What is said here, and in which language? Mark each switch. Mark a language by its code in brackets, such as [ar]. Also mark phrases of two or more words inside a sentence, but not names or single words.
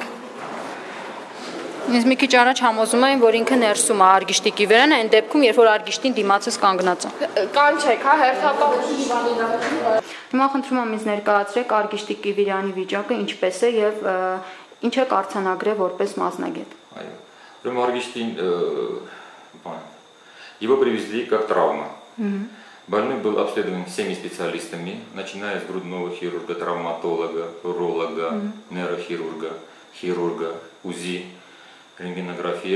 [hy] Ես մի քիչ առաջ համոզում եմ, որ ինքը ներսում է Արգիշտի Կիվիրյանը, այն դեպքում, երբ որ Արգիշտին դիմացս կանգնած է։ Կանչեք, հա, հերթապահ։ Հիմա խնդրում եմ ինձ ներկայացրեք Արգիշտի Կիվիրյանի վիճակը ինչպես է եւ ինչ է կարգանագրել որպես մասնագետ։ [ru] Прямо Аргиштин, его привезли как травма. Больной был обследован всеми специалистами, начиная с грудного хирурга, травматолога, уролога, нейрохирурга, хирурга, УЗИ, рентгенография.